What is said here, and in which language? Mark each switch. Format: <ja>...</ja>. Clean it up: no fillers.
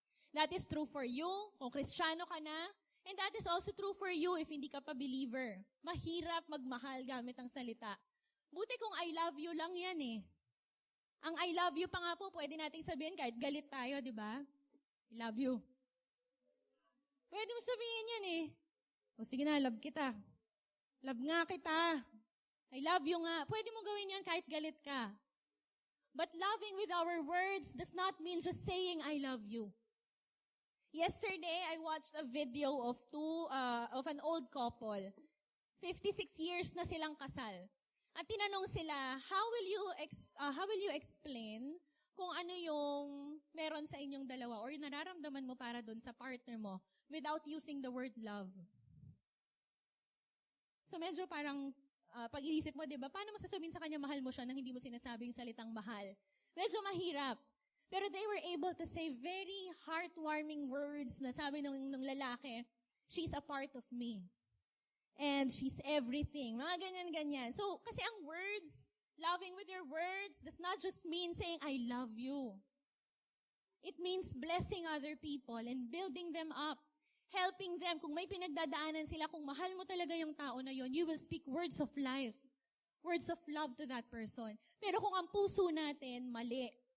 <en>That is true for you,</en> <tl>kung Kristiyano ka na,</tl> <en>and that is also true for you if</en> <tl>hindi ka pa believer. Mahirap magmahal gamit ang salita. Buti kung</tl> <en>I love you</en> <tl>lang yan eh. Ang I love you pa nga po, pwede nating sabihin kahit galit tayo, di ba? I love you. Pwede mo sabihin yan eh. O sige na, love kita. Love nga kita. I love you nga. Pwede mo gawin yan kahit galit ka.</tl> <en>But loving with our words does not mean just saying I love you. Yesterday, I watched a video of an old couple.</en> <tl>56 years na silang kasal. At tinanong sila,</tl> <en>how will you explain</en> <tl>kung ano yung meron sa inyong dalawa or yung nararamdaman mo para doon sa partner mo</tl> <en>without using the word love?</en> <tl>So medyo parang pag-iisip mo, di ba, paano mo sasabihin sa kanya mahal mo siya nang hindi mo sinasabi yung salitang mahal? Medyo mahirap.</tl> <en>Pero they were able to say very heartwarming words</en> <tl>na sabi ng lalaki,</tl> <en>she's a part of me. And she's everything.</en> <tl>Mga ganyan-ganyan.</tl> <en>So, kasi ang words, loving with your words, does not just mean saying, I love you. It means blessing other people and building them up. Helping them.</en> <tl>Kung may pinagdadaanan sila, kung mahal mo talaga yung tao na yon,</tl> <en>you will speak words of life. Words of love to that person.</en> <tl>Pero kung ang puso natin, mali.</tl>